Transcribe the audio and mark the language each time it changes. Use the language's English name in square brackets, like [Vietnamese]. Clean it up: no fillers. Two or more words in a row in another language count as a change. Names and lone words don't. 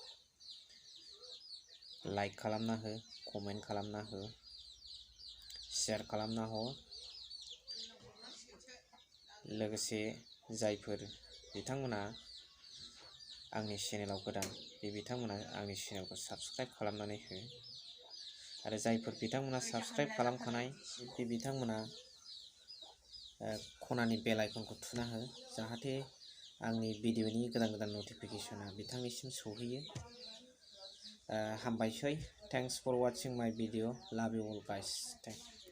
[Bodo] लाइक खालामना हो कमेन्ट खालामना हो शेयार खालामना हो लोगोसे जायफोर बिथांमोना आंनि चेनेलाव गोदान बे बिथांमोना आंनि चेनेलखौ साबस्क्राइब खालामनानै हो आरो जायफोर बिथांमोना साबस्क्राइब खालामखानाय बे बिथांमोना खनानि बेल आइकनखौ थुना हो जाहाथे आंनि भिडिअनि गोदान गोदान नटिफिकेसना बिथांनिसिम सौहैयो हामबायसै [English] Thanks for watching my video love you all guys